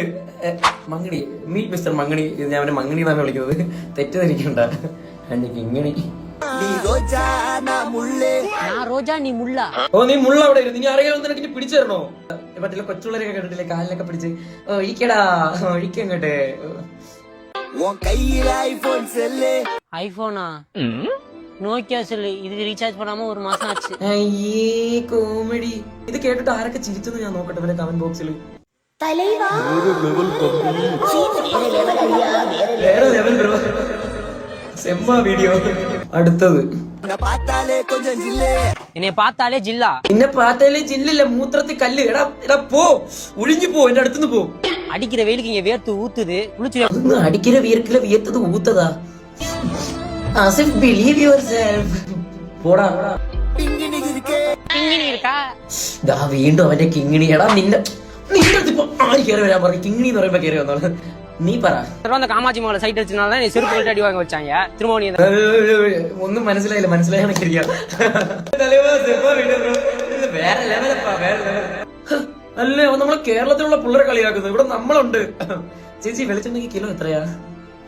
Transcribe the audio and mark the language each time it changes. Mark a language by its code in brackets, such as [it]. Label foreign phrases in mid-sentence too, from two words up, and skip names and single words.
[ml] മങ്ങിണി, [en] meet mister [ml] മങ്ങിണി. ഞാൻ അവനെ മങ്ങിണി എന്നാണ് വിളിക്കുന്നത്, തെറ്റിദ്ധരിക്കണ്ട. കിങ്ങിണി. ഓ, നീ മുള്ള അവിടെ ഇരുന്ന്. നീ അറിയാവുന്ന നിനക്ക് പിടിച്ചു തരണോ? മറ്റുള്ള കൊച്ചുള്ളവരൊക്കെ കേട്ടിട്ടില്ലേ, കാലിലൊക്കെ പിടിച്ച് ഒഴിക്കടാ, ഒഴിക്കങ്ങട്ടെ. [ta] ஐபோனா நோக்கியா செல்லு, இதுக்கு ரீசார்ஜ் பண்ணாம ஒரு மாசம் ஆச்சு. [ml] അയ്യേ കോമഡി. ഇത് കേട്ടിട്ട് ആരൊക്കെ ചിരിച്ചെന്ന് ഞാൻ നോക്കട്ടെ ഇവരെ കമന്റ് ബോക്സിൽ. വേറെ ലെവൽ ബ്രോ. സെമ്മ വീഡിയോ. അടുത്തത് [ta] என்னைய பார்த்தாலே ஜில்லா. [ml] നിന്നെ പാത്താലേ ജില്ലില്ല, മൂത്രത്തിൽ കല്ല്. എടാ എടാ പോ, ഒഴിഞ്ഞു പോ, എന്റെ അടുത്തുനിന്ന് പോ. [ta] அடிக்கிற வெயிலுக்கு இங்க வேர்த்து ஊத்துது. குளிச்சு അതൊന്ന് അടിക്കിற വീർക്കില വിയത്തത് ഊത്തതാ. [en] ആസിഫ്, believe your self. പോടാ. [ta] கிங்கினி இருக்கா? [ml] ദാ വീണ്ടും അവന്റെ കിങ്ങിണി. എടാ നിന്റെ അടുത്ത് ഇപ്പൊ ആര് കയറി വരാൻ പറഞ്ഞു? കിങ്ങിണി എന്ന് പറയുമ്പോ കയറി വന്നോളൂ. നീ പറ. [ta] அந்த காமாட்சி மாலை சைட் அடிச்சனால தான் செருப்பு போட்டு அடி வாங்க வச்சாங்க. திரும்ப நீ [ml] ഒന്നും മനസ്സിലായില്ല. മനസ്സിലായാണ് ശരിയാ. വേറെ ലെവലപ്പാ, വേറെ ലെവൽ. അല്ലേ, നമ്മളെ കേരളത്തിലുള്ള പിള്ളേരെ കളിയാക്കുന്നത്. ഇവിടെ നമ്മളുണ്ട്. ചേച്ചി, വെളിച്ചെണ്ണയ്ക്ക് കിലോ എത്രയാ?